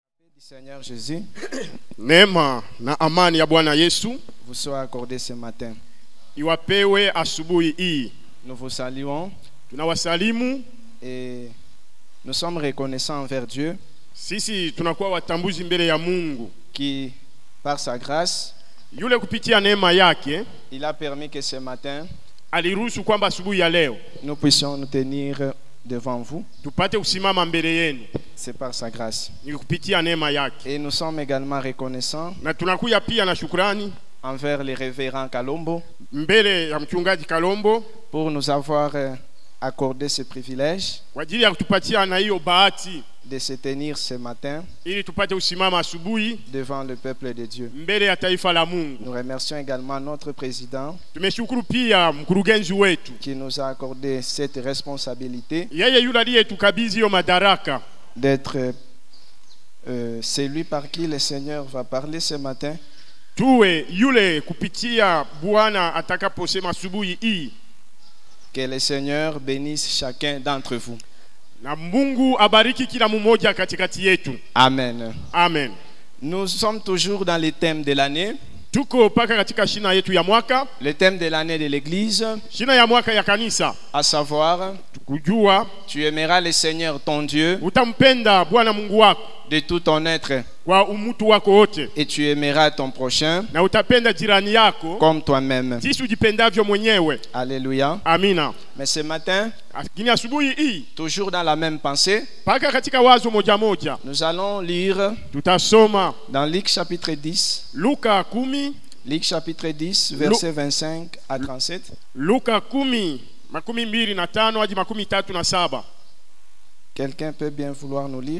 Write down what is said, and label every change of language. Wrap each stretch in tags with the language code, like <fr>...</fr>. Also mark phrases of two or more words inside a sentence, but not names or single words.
<fr>Du Seigneur Jésus</fr> <sw>Neema na amani ya Bwana Yesu</sw> <fr>vous soit accordé ce matin.</fr> <sw>iwapewe asubuhi hii.</sw> <fr>Nous vous saluons</fr> <sw>Tunawasalimu.</sw> <fr>et nous sommes reconnaissants envers Dieu</fr> <sw>Sisi tunakuwa watambuzi mbele ya Mungu</sw> <fr>qui, par sa grâce,</fr> <sw>yule kupitia neema yake</sw> <fr>il a permis que ce matin</fr> <sw>aliruhusu kwamba asubuhi ya leo</sw> <fr>nous puissions nous tenir devant vous.</fr> <sw>tupate kusimama mbele yenu.</sw> <fr>C'est par sa grâce.</fr> <sw>Ni kupitia neema yake.</sw> <fr>Et nous sommes également reconnaissants</fr> <sw>Na tunakuya pia na shukrani</sw> <fr>envers les révérends Kalombo</fr> <sw>mbele ya mchungaji Kalombo</sw> <fr>pour nous avoir accordé ce privilège</fr> <sw>kwa ajili ya kutupatia na hiyo bahati</sw> <fr>de se tenir ce matin</fr> <sw>ili tupate kusimama asubuhi</sw> <fr>devant le peuple de Dieu.</fr> <sw>mbele ya taifa la Mungu.</sw> <fr>Nous remercions également notre président</fr> <sw>Tumeshukuru pia mkurugenzi wetu.</sw> <fr>qui nous a accordé cette responsabilité</fr> <sw>Yeye yule aliyetukabidhi hiyo madaraka</sw> <fr>d'être celui par qui le Seigneur va parler ce matin.</fr> <sw>tuwe yule kupitia Bwana atakaposema asubuhi hii.</sw> <fr>Que le Seigneur bénisse chacun d'entre vous.</fr> <sw>Na Mungu abariki kila mmoja katikati yetu.</sw> <fr>Amen.</fr> <sw>Amen.</sw> <fr>Nous sommes toujours dans le thème de l'année.</fr> <sw>Tuko paka katika shina yetu ya mwaka,</sw> <fr>Le thème de l'année de l'église,</fr> <sw>shina ya mwaka ya kanisa.</sw> <fr>à savoir,</fr> <sw>Kujua</sw> <fr>tu aimeras le Seigneur ton Dieu</fr> <sw>utampenda Bwana Mungu wako</sw> <fr>de tout ton être</fr> <sw>kwa umutu wako wote,</sw> <fr>et tu aimeras ton prochain</fr> <sw>na utapenda jirani yako</sw> <fr>comme toi-même.</fr> <sw>jinsi ujipendavyo mwenyewe.</sw> <fr>Alléluia.</fr> <sw>Amina.</sw> <fr>Mais ce matin,</fr> <sw>Lakini asubuhi hii</sw> <fr>toujours dans la même pensée,</fr> <sw>paka katika wazo moja moja</sw> <fr>nous allons lire</fr> <sw>tutasoma</sw> <fr>dans Luc chapitre 10,</fr> <sw>Luka 10,</sw> <fr>Luc chapitre 10, versets 25 à 37.</fr> <sw>Luka 10 25 hadi 37.</sw> <fr>Quelqu'un peut bien vouloir nous lire?</fr>